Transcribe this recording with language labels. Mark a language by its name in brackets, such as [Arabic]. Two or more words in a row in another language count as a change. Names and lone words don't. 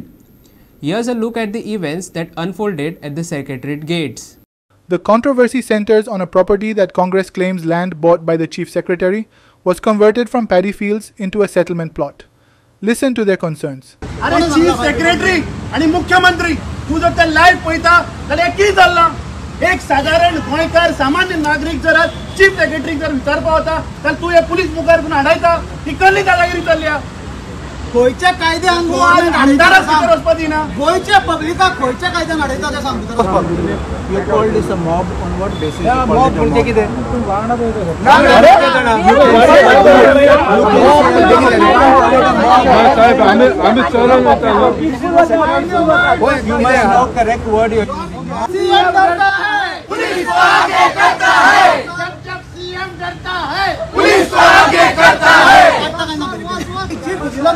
[English] Here's a look at the events that unfolded at the Secretariat gates. The controversy centers on a property that Congress claims land bought by the Chief Secretary was converted from paddy fields into a settlement plot. Listen to their concerns. Chief Secretary and [Konkani] Mukhyamantri, tu jar te live paita, tale ki zalla? एक साधारण गोयकार सामान्य नागरिक जर [English] Chief Secretary [Konkani] जर विचारपा होता तर तू हे पोलीस मुखार करून हाडायता ती कसली दादागिरी चल्ल्या गोयच्या कायदे अंगोवान आमदार वचपाची ना गोयच्या पब्लिका गोयच्या कायद्यान हाडायता ते सांगता [English] you called this a mob on what basis mob [Konkani] म्हणजे कितें तू वांगडा साहेब आम्ही चोरून येता [English] you must now correct word [Hindi] सीएम डरता है पुलिस को आगे करता है जब सीएम डरता है पुलिस को आगे करता है [English] Chief Vigilance